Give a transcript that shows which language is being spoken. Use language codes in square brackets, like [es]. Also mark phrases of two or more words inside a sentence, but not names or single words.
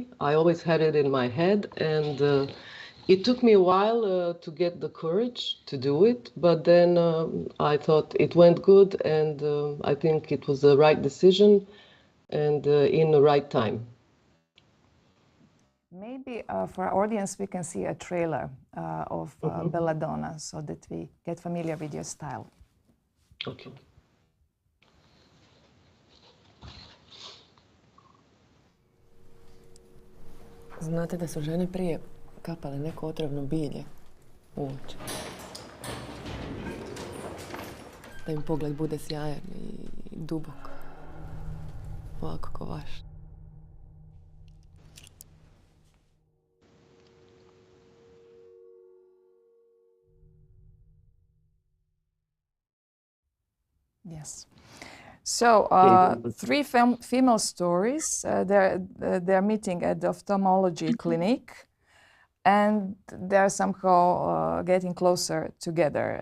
[en] I always had it in my head, and it took me a while to get the courage to do it, but then I thought it went good, and I think it was the right decision and in the right time. Maybe for our audience we can see a trailer of Belladonna so that we get familiar with your style. Okay. [bs] Znate da su žene prije kapale neko otrovno bilje u oči. Da im pogled bude sjajan i dubok. Ovako ko vaš. [en] Yes. So, three female stories. They're meeting at the ophthalmology clinic, and they're somehow getting closer together.